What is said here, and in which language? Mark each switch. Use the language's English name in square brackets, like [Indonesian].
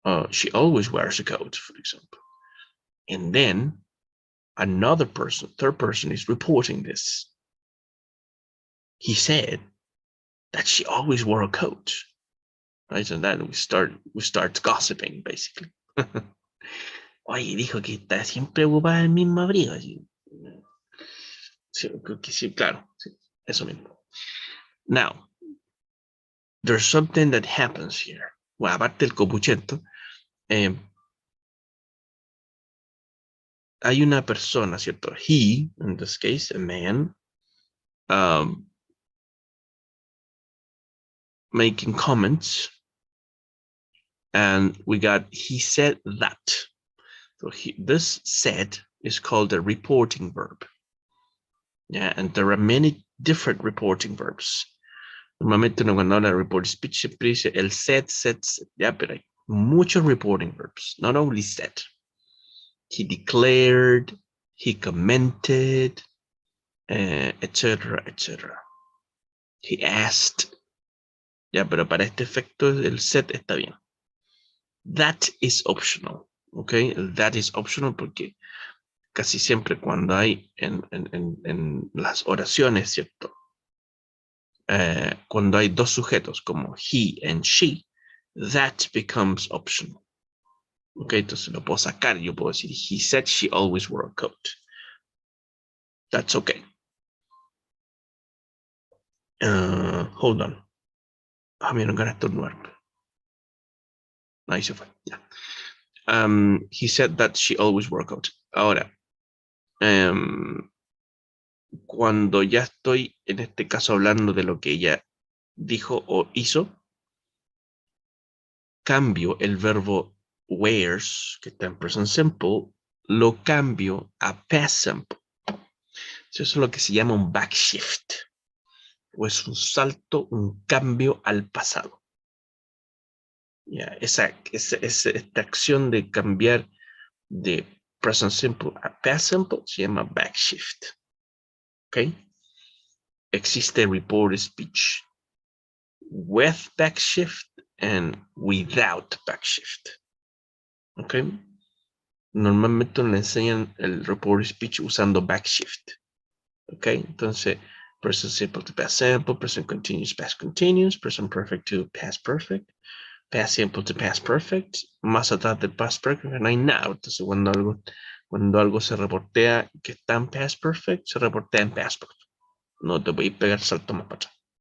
[English] She always wears a coat, for example. And then another person, third person, is reporting this. He said that she always wore a coat, right? And then we start gossiping, basically. [Spanish] Oye, dijo que está siempre ocupada el mismo abrigo. Sí, claro, sí, eso mismo. [English] Now, there's something that happens here. [Spanish] Well, aparte del copuchento, hay una persona, ¿cierto? [English] He, in this case, a man, making comments, and we got he said that. So this said is called a reporting verb. Yeah, and there are many different reporting verbs. [Spanish] Normalmente uno cuando habla de reporting speech siempre dice el said, yeah, pero hay muchos reporting verbs, [English] not only said. He declared, he commented, etc., etc. He asked. [Spanish] Ya, pero para este efecto el set está bien. [English] That is optional, [Spanish] ¿ok? [English] That is optional [Spanish] porque casi siempre cuando hay en las oraciones, ¿cierto? Cuando hay dos sujetos como [English] he and she, that becomes optional. [Spanish] Ok, entonces lo puedo sacar. Yo puedo decir, [English] he said she always wore a coat. That's okay. Hold on. [Spanish] Mira, no estornudar. Ahí se fue. Ya. [English] He said that she always wore a coat. [Spanish] Ahora, cuando ya estoy, en este caso, hablando de lo que ella dijo o hizo, cambio el verbo wears, que está en present simple, lo cambio a past simple. Eso es lo que se llama un backshift, o es un salto, un cambio al pasado. Esta acción de cambiar de present simple a past simple se llama backshift. ¿Ok? [English] Existe reported speech with backshift and without backshift. ¿Ok? [Spanish] Normalmente nos enseñan el reported speech usando backshift. ¿Ok? Entonces, present simple to past simple, present continuous, past continuous, present perfect to past perfect, past simple to past perfect. Más atrás del past perfect no hay nada. Entonces, cuando algo se reportea que está en past perfect, se reportea en past perfect. No te voy a pegar salto más para atrás.